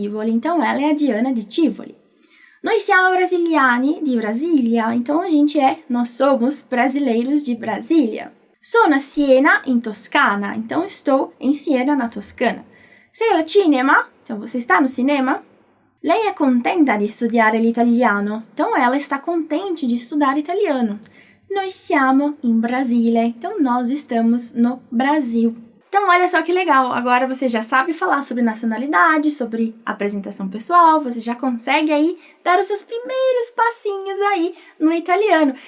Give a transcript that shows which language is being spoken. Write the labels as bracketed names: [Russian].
[Portuguese] Então ela é a Diana de Tivoli. [Italian] Noi siamo brasiliani di Brasília. [Portuguese] Então nós somos brasileiros de Brasília. [Italian] Sono a Siena, in Toscana. [Portuguese] Então estou em Siena, na Toscana. [Italian] Sei al cinema? [Portuguese] Então você está no cinema? [Italian] Lei è contenta di studiare l'italiano. [Portuguese] Então ela está contente de estudar italiano. [Italian] Noi siamo in Brasile. [Portuguese] Então nós estamos no Brasil. Então, olha só que legal, agora você já sabe falar sobre nacionalidade, sobre apresentação pessoal, você já consegue aí dar os seus primeiros passinhos aí no italiano.